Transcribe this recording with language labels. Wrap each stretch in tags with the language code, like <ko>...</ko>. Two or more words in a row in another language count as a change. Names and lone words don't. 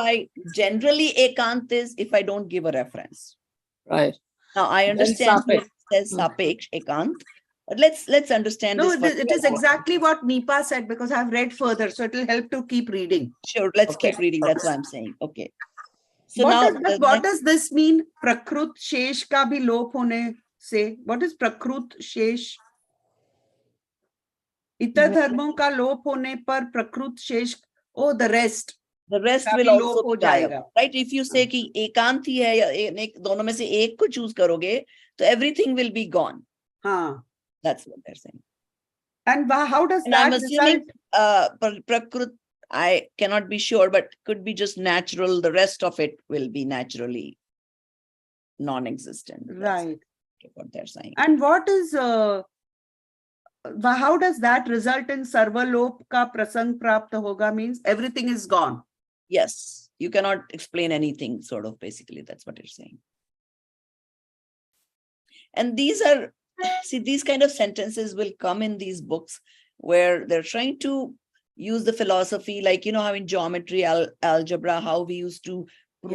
<en>generally ekant is if I don't give a reference. Right. Now I understand sapeksh. it says</en> <hi>सापेक्ष एकांत,</hi> <en>but let's understand No, this. it is exactly what Nipa said, because I've read further, so it will help to keep reading. Sure, let's Okay. keep reading. That's what I'm saying. Okay. So now What does this mean?</en> <hi>प्राकृत शेष का भी लोप होने से.</hi> <en>What is</en> <hi>प्राकृत शेष? इतर धर्मों का लोप होने पर प्राकृत शेष.</hi> <en>Oh, the rest. the rest का will भी also</en> <hi>लोप हो</hi> <en>be gayab, जाएगा. right? If you say</en> <hi>कि एकांत ही है या दोनों में से एक को choose करोगे, तो</hi> <en>everything will be gone. हाँ. That's what they're saying. And how does And that I'm assuming result? prakrut, I cannot be sure, but could be just natural. The rest of it will be naturally non-existent. That's Right. what they're saying. And what is how does that result in</en> <hi>सर्वलोप का प्रसंग प्राप्त होगा,</hi> <en>means everything is gone? Yes, you cannot explain anything, sort of, basically. That's what you're saying. And these are, see, these kind of sentences will come in these books where they're trying to use the philosophy, like, you know, how in geometry, algebra, how we used to prove</en>